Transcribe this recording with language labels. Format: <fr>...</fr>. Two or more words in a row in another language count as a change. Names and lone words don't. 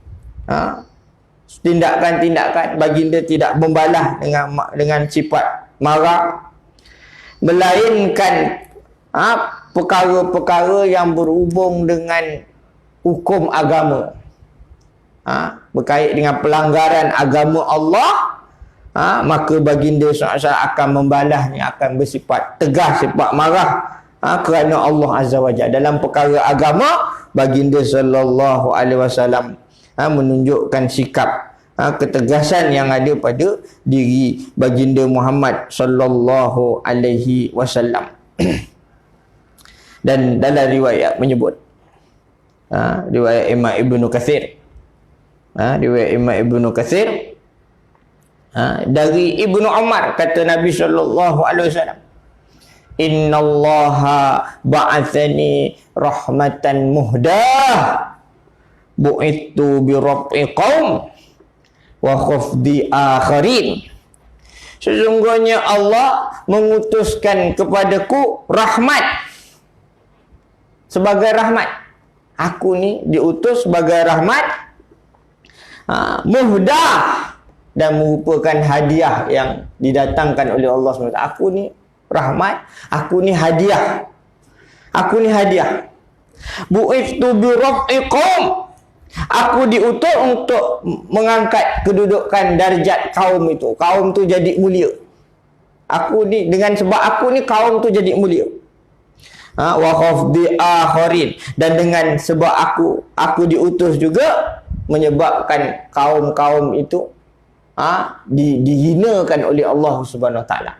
<ms>Tindakan-tindakan baginda tidak membalas dengan sifat marah, melainkan perkara-perkara yang berhubung dengan hukum agama, berkait dengan pelanggaran agama Allah, maka baginda SAW akan membalasnya, akan bersifat tegas, sifat marah, kerana Allah</ms> <ar>عز وجل.</ar> <ms>Dalam perkara agama, baginda</ms> <ar>صلى الله عليه وسلم</ar> <ms>menunjukkan sikap ketegasan yang ada pada diri baginda Muhammad</ms> <ar>صلى الله عليه وسلم.</ar> <ms>Dan dalam riwayat menyebut, riwayat Imam Ibnu Katsir, dari Ibnu Umar, kata Nabi</ms> <ar>صلى الله عليه وسلم, إن الله بعثني رحمة مهداة بعثت برفع قوم وخفض آخرين.</ar> <ms>Sesungguhnya Allah mengutuskan kepadaku rahmat, sebagai rahmat. Aku ni diutus sebagai rahmat, muhdah, dan merupakan hadiah yang didatangkan oleh Allah SWT. Aku ni rahmat, aku ni hadiah. Aku ni hadiah.</ms> <ar>بعثت برفع قوم.</ar> <ms>Aku diutus untuk mengangkat kedudukan darjat kaum itu. Kaum tu jadi mulia. Aku ni, dengan sebab aku ni, kaum tu jadi mulia.</ms> <ar>وخفض آخرين,</ar> <ms>dan dengan sebab aku diutus juga menyebabkan kaum-kaum itu dihinakan oleh Allah</ms> <ar>سبحانه وتعالى.</ar>